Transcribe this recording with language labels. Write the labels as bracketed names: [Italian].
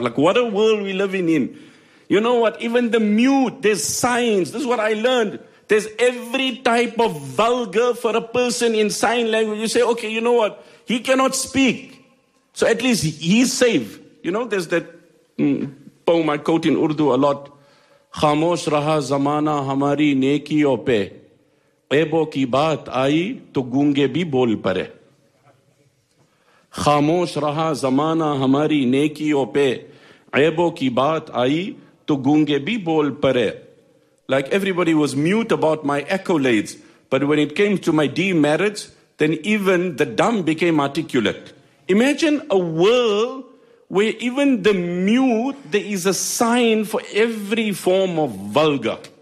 [English] Like, what a world we're living in. You know what? Even the mute, there's signs. This is what I learned. There's every type of vulgar for a person in sign language. You say, okay, you know what? He cannot speak. So at least he's safe. You know, there's that poem I quote in Urdu a lot. [Urdu] Khamosh raha zamana hamari neki ope. عیبوں کی بات آئی تو گونگے بھی بول پڑے خاموش رہا زمانہ ہماری نیکیوں پہ عیبوں کی بات آئی تو گونگے بھی بول پڑے. [English] Like everybody was mute about my accolades, but when it came to my demerits, then even the dumb became articulate. Imagine a world where even the mute, there is a sign for every form of vulgar.